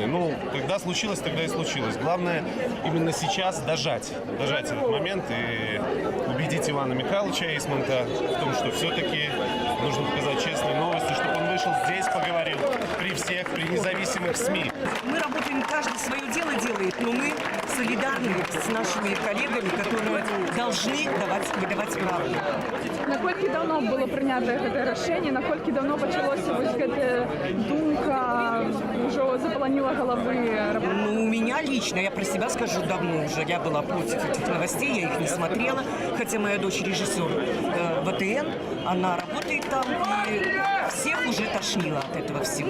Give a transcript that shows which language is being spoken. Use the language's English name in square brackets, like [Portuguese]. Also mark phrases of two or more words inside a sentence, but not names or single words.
[Russian] Ну, когда случилось, тогда и случилось. Главное именно сейчас дожать этот момент и убедить Ивана Михайловича Эйсмонта в том, что все-таки нужно показать честные новости, чтобы он вышел здесь, поговорил при всех, при независимых СМИ. Мы работаем, каждый свое дело делает, но мы солидарны с нашими коллегами, которые должны выдавать правду. [Belarusian] Наколькі давно было прынята гэтае рашэнне, наколькі давно пачалося вось гэтая думка, ўжо запаланіла галавы? [Russian] Ну, у меня лично, я про себя скажу, давно уже я была против этих новостей, я их не смотрела, хотя моя дочь режиссер ВТН, она работает там, и всех уже тошнило от этого всего.